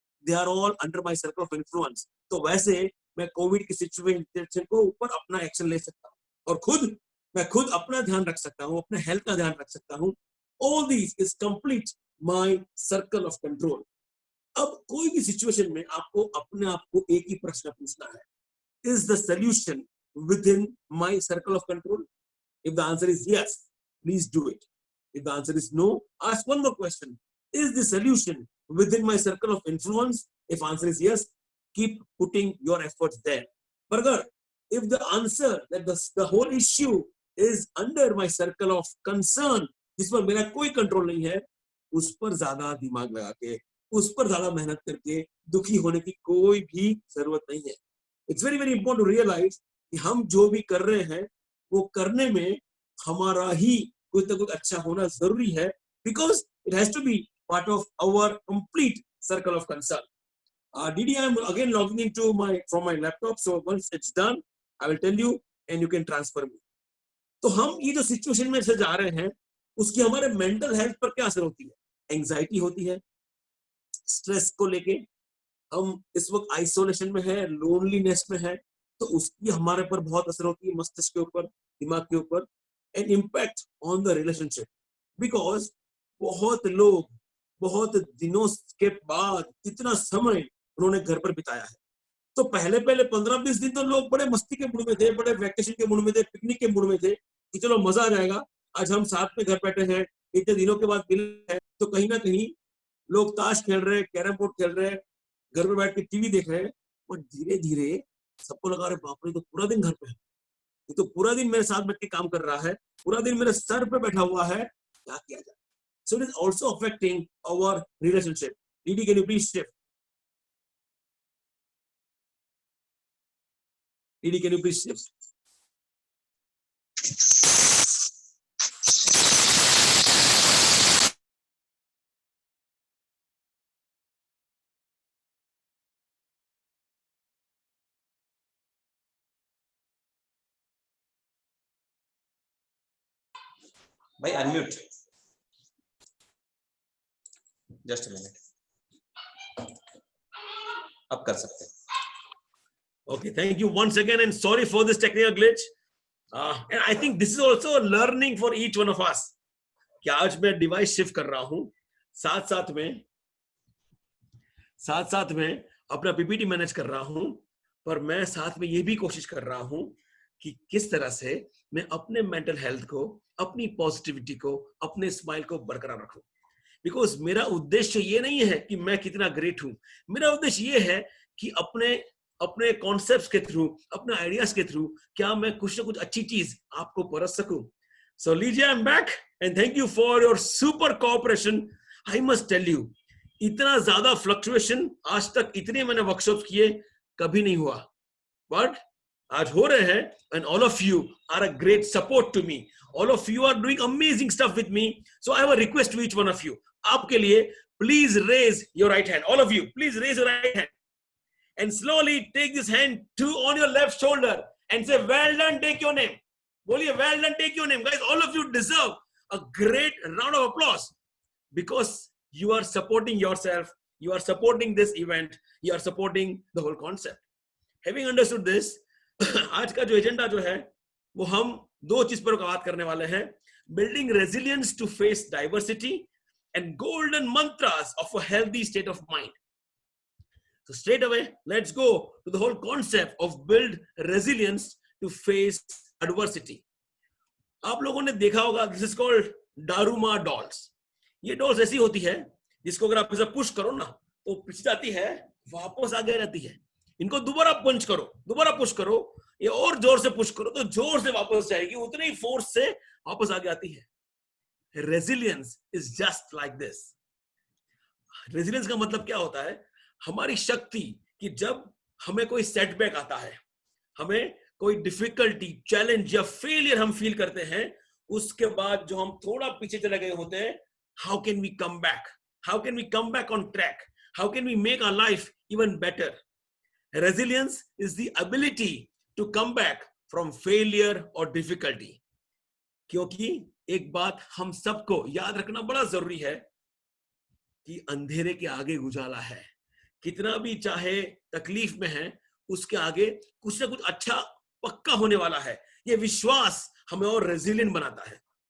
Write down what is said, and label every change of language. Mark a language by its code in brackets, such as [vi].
[en] They are all under my circle of influence. [hi] तो वैसे मैं कोविड की सिचुएशन को ऊपर अपना एक्शन ले सकता हूँ और मैं खुद अपना ध्यान रख सकता हूँ, अपने हेल्थ का ध्यान रख सकता हूँ. [en] All this is complete my circle of control. [hi] अब कोई भी सिचुएशन में आपको अपने आप को एक ही प्रश्न पूछना है, [en] Is the solution within my circle of control? If the answer is yes, please do it. If the answer is no, ask one more question. Is the solution within my circle of influence? If answer is yes, keep putting your efforts there. But if the answer that the whole issue is under my circle of concern, [hi] जिस पर मेरा कोई control नहीं है, उस पर ज्यादा दिमाग लगा के, उस पर ज्यादा मेहनत करके दुखी होने की कोई भी जरूरत नहीं है. [en] It's very very important to realize [hi] कि हम जो भी कर रहे हैं वो करने में हमारा ही कुछ ना कुछ अच्छा होना जरूरी है, [en] because it has to be part of our complete circle of concern. Didi, I am again logging into from my laptop, so once it's done, I will tell you and you can transfer me. [hi] तो हम ये जो situation में से जा रहे हैं उसकी हमारे मेंटल हेल्थ पर क्या असर होती है। एंजाइटी होती है, स्ट्रेस को लेके हम इस वक्त आइसोलेशन में है, लोनलीनेस में है, तो उसकी हमारे पर बहुत असर होती है, मस्तिष्क के ऊपर, दिमाग के ऊपर, [en] And impact on the relationship. [hi] Because बहुत लोग बहुत दिनों के बाद इतना समय उन्होंने घर पर बिताया है, तो पहले 15-20 दिन तो लोग बड़े मस्ती के मूड में थे, बड़े वैकेशन के मूड में थे, पिकनिक के मूड में थे कि चलो मजा आ जाएगा, आज हम साथ में घर बैठे हैं, इतने दिनों के बाद मिले हैं, तो कहीं ना कहीं लोग ताश खेल रहे हैं, कैरम बोर्ड खेल रहे हैं, घर में बैठ के टीवी देख रहे हैं, और धीरे धीरे सबको लगा रहे बाप रे, तो पूरा दिन घर पे है, ये तो पूरा दिन मेरे साथ बैठ के काम कर रहा है, पूरा दिन मेरे सर पे बैठा हुआ है, क्या किया जाए। [en] So it is also affecting our relationship. Didi, can you please shift? Didi, can you please shift? [hi] भाई अनम्यूट, [en] just a minute, [hi] अब कर सकते हैं। [en] Okay, thank you once again and sorry for this technical glitch. And I think this is also a learning for each one of us. [hi] कि आज मैं device shift कर रहा हूं, साथ साथ में अपना पीपीटी मैनेज कर रहा हूं, पर मैं साथ में ये भी कोशिश कर रहा हूं कि किस तरह से मैं अपने मेंटल हेल्थ को, अपनी पॉजिटिविटी को, अपने स्माइल को बरकरार रखूं। बिकॉज मेरा उद्देश्य ये नहीं है कि मैं कितना ग्रेट हूं, मेरा उद्देश्य ये है कि अपने कॉन्सेप्ट्स के थ्रू, अपने आइडियाज के थ्रू क्या मैं कुछ ना कुछ अच्छी चीज आपको परस सकूं। [en] So लीजिए, I am back and thank you for your super cooperation. I must tell you, [hi] इतना ज्यादा फ्लक्चुएशन आज तक इतने मैंने वर्कशॉप किए कभी नहीं हुआ, बट आज हो रहे हैं, [en] and all of you are a great support to me. All of you are doing amazing stuff with me. So I have a request to each one of you. [hi] आपके लिए [en] please raise your right hand. All of you, please raise your right hand. And slowly take this hand on your left shoulder and say, well done, take your name. बोलिए, well done, take your name. Guys, all of you deserve a great round of applause because you are supporting yourself, you are supporting this event, you are supporting the whole concept. Having understood this, [hi] आज का जो agenda जो है वो हम दो चीज पर बात करने वाले हैं, [en] Building resilience to face diversity and golden mantras of a healthy state of mind. So straight away, let's go to the whole concept of build resilience to face adversity. [hi] आप लोगों ने देखा होगा, [en] this is called Daruma dolls. [hi] ये dolls ऐसी होती है जिसको अगर आप इसे पुश करो ना तो पीछे जाती है, वापस आगे रहती है। इनको दोबारा पंच करो, दोबारा पुश करो, ये और जोर से पुश करो तो जोर से वापस जाएगी, उतने ही फोर्स से वापस आगे आती है। [en] Resilience is just like this. [hi] Resilience का मतलब क्या होता है? हमारी शक्ति कि जब हमें कोई सेटबैक आता है, हमें कोई डिफिकल्टी, चैलेंज या फेलियर हम फील करते हैं, उसके बाद जो हम थोड़ा पीछे चले गए होते हैं, [en] How can we come back, how can we come back on track, how can we make our life even better. Resilience is the ability to come back from failure or difficulty. [hi] क्योंकि एक बात हम सबको याद रखना बड़ा जरूरी है कि अंधेरे के आगे उजाला है। कितना भी चाहे तकलीफ में है, उसके आगे कुछ ना कुछ अच्छा पक्का होने वाला है। ये विश्वास हमें और रेजिलियंट बनाता है।